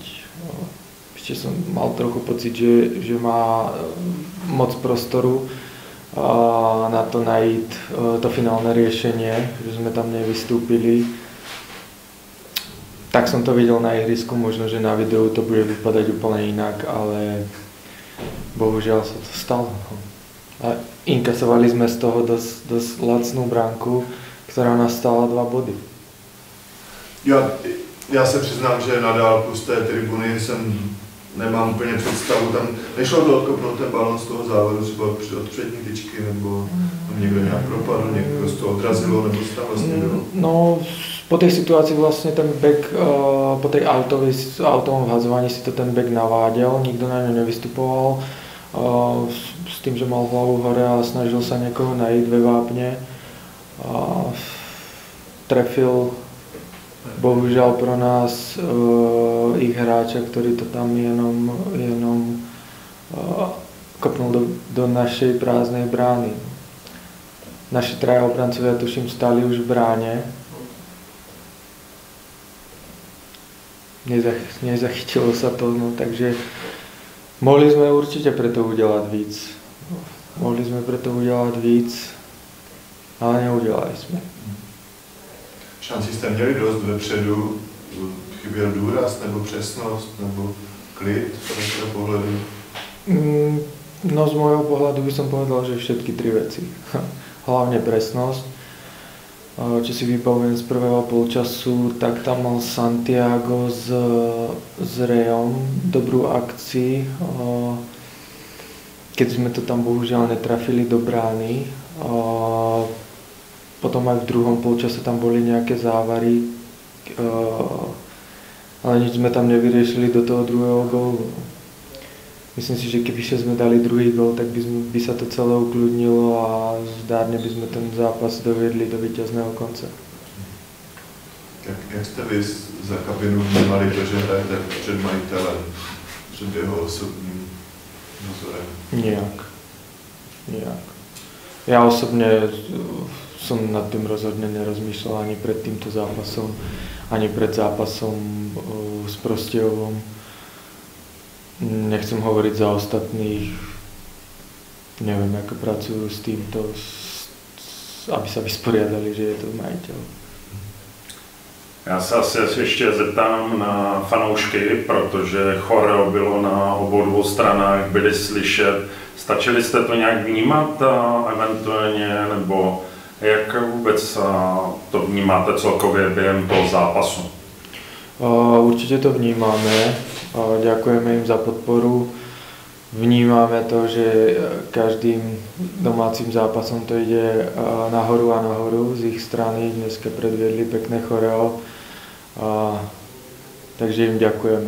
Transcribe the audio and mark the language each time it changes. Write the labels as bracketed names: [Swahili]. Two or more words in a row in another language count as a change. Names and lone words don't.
[Slovak] Ešte som mal trochu pocit, že má moc prostoru na to najít to finálne riešenie, že sme tam nevystúpili. Tak som to videl na ihrisku, možno, že na videu to bude vypadať úplne inak, ale bohužiaľ sa to stalo. A inkasovali sme z toho dosť lacnú bránku, ktorá nás stála 2 body. [Czech] Já se přiznám, že na dálku z té tribuny nemám úplně představu. Tam nešlo to odkopnout ten balón z toho závodu, třeba od přední tyčky, nebo někdo nějak propadl, někdo z toho odrazilo, nebo co tam vlastně bylo? [Slovak] No, po tej situácii vlastne ten back, po tej autovom vhadzovaní si to ten back naváděl, nikto na ňu nevystupoval, s tým, že mal hlavu hore a snažil sa niekoho najít ve vápne. Trefil bohužiaľ pro nás ich hráča, ktorý to tam jenom kopnul do našej prázdnej brány. Naši 3 obrancovia, tuším, stáli už v bráne. Nezachytilo sa to, no, takže mohli sme určite preto udelať víc. [Czech] Ale neudělali jsme. Šanci jste měli dost vepředu, chyběl důraz nebo přesnost nebo klid z vašeho pohledu? [Slovak] No z môjho pohľadu by som povedal, že všetky 3 veci. Hlavne presnosť. Čo si vybavujem z prvého polčasu, tak tam mal Santiago s Rejom dobrú akcii. Keď sme to tam bohužiaľ netrafili do brány. Potom aj v druhom polčase tam boli nejaké závary, ale nič sme tam nevyriešili do toho druhého gólu. Myslím si, že kebyže sme dali druhý gól, tak by sa to celé ukľudnilo a zdárne by sme ten zápas doviedli do víťazného konce. [Czech] Jak jste vy za kabinu vnímali to, že hrajete před majitelem, před jeho osobním názorem? [Slovak] Nijak. Ja osobne som nad tým rozhodne nerozmýšľal ani pred týmto zápasom, ani pred zápasom s Prostějovom. Nechcem hovoriť za ostatných, neviem, ako pracujú s týmto, aby sa vysporiadali, že je to majitel. [Czech] Já se asi ještě zeptám na fanoušky, protože choreo bylo na obou 2 stranách, byli slyšet. Stačili jste to nějak vnímat eventuálně, nebo jak vůbec to vnímáte celkově během toho zápasu? [Slovak] Určite to vnímame. Ďakujeme im za podporu. Vnímame to, že každým domácim zápasom to ide nahoru a nahoru z ich strany. Dneska predviedli pekné choreo. Takže im ďakujeme.